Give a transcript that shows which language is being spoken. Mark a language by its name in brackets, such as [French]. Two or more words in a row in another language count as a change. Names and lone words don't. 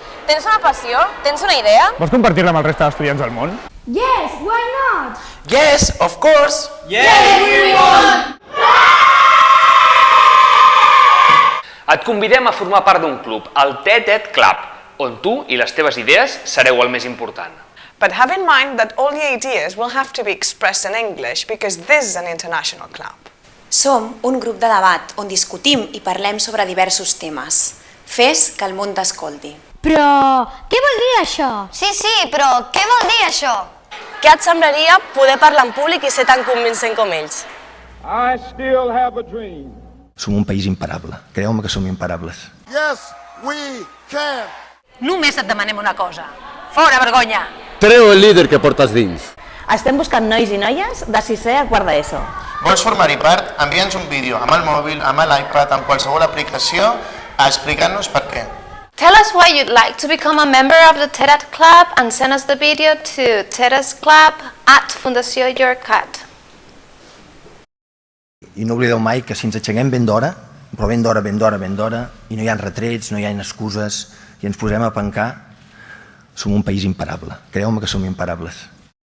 [Catalan] Tens una passió? Tens una idea? Vols compartir-la amb el reste d'estudiants del món? [English] Yes, why not? Yes, of course! Yes, we want! [Catalan] Et convidem a formar part d'un club, el TED Club, on tu i les teves idees sereu el més important. [English] But have in mind that all the ideas will have to be expressed in English because this is an international club. [Catalan] Som un grup de debat on discutim i parlem sobre diversos temes. Fes que el món t'escolti. Però què vol dir això? Sí, però què vol dir això? Què et semblaria poder parlar en públic i ser tan convincent com ells? [English] I still have a dream. [Catalan] Som un país imparable. Creu-me que som imparables. [English] Yes, we can. [Catalan] Només et demanem una cosa. Fora vergonya! Treu el líder que portes dins. Estem buscant nois i noies de 6è a quart d'ESO. Vols formar-hi part? Envia'ns un vídeo amb el mòbil, amb l'iPad, amb qualsevol aplicació, explicant-nos per què. [English] Tell us why you'd like to become a member of the TED Club and send us the video to tedesclub@fundacionyourcat. [Catalan] I no oblideu mai que si ens aixequem ben d'hora, però ben d'hora, i no hi ha retrets, no hi ha excuses, i ens posem a pencar, som un país imparable. Creu-me que som imparables.